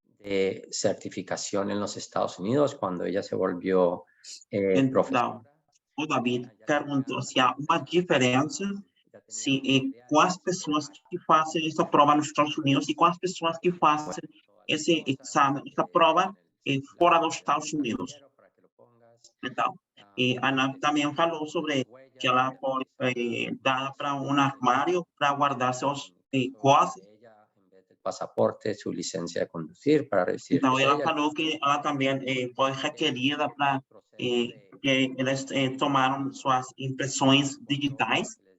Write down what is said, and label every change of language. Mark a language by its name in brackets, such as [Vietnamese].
[Spanish] De certificación en los Estados Unidos cuando ella se volvió profesora. [Portuguese] O David perguntou se há uma diferença com as pessoas que fazem essa prova nos Estados Unidos e com as pessoas que fazem esse exame, essa prova fora dos Estados Unidos. Então, a Ana também falou sobre que ela foi dada para armário para guardar seus coisas. [Spanish] Pasaporte, su licencia de conducir para recibir. [Portuguese] Então, ela falou que ela também foi requerida para que eles tomaram suas impressões digitais.